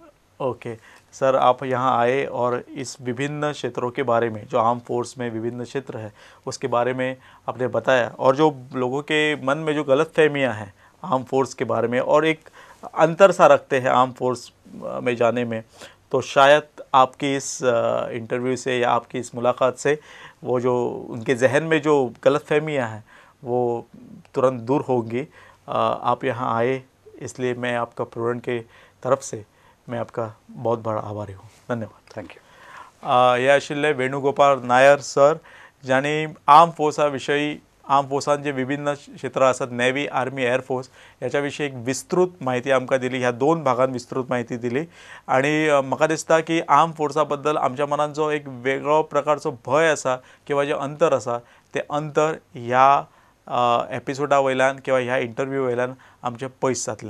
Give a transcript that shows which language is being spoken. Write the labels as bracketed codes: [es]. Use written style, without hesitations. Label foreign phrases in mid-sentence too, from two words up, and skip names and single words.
[hi] ओके सर, आप यहाँ आए और इस विभिन्न क्षेत्रों के बारे में, जो [en] arm force [hi] में विभिन्न क्षेत्र है उसके बारे में आपने बताया, और जो लोगों के मन में जो गलतफहमियाँ हैं [en] arm force [hi] के बारे में और एक अंतर सा रखते हैं [en] arm force [hi] में जाने में, तो शायद आपकी इस इंटरव्यू से या आपकी इस मुलाकात से वो जो उनके जहन में जो गलतफहमियाँ हैं वो तुरंत दूर होंगी। आप यहाँ आए इसलिए मैं आपका प्रोग्राम के तरफ से मैं आपका बहुत बड़ा आभारी हूँ। धन्यवाद। [en] thank you. [kok] हे आशिल्ले वेणुगोपाल नायर सर, ज्यांनी आर्म फोर्सा विषयी, आर्म फोर्सान जे विभिन्न क्षेत्रां आसात, नेव्ही, आर्मी, एअरफोर्स, ह्याच्या विशीं एक विस्तृत माहिती आमकां दिली। ह्या 2 भागांत विस्तृत माहिती दिली। आणि म्हाका दिसता की आर्म फोर्सा बद्दल आमच्या मनात जो एक वेगळो प्रकारचो भय आसा किंवा जे अंतर आसा, ते अंतर ह्या एपिसोडा वयल्यान किंवा ह्या इंटरव्यू वयल्यान आमचें पयस जातलें।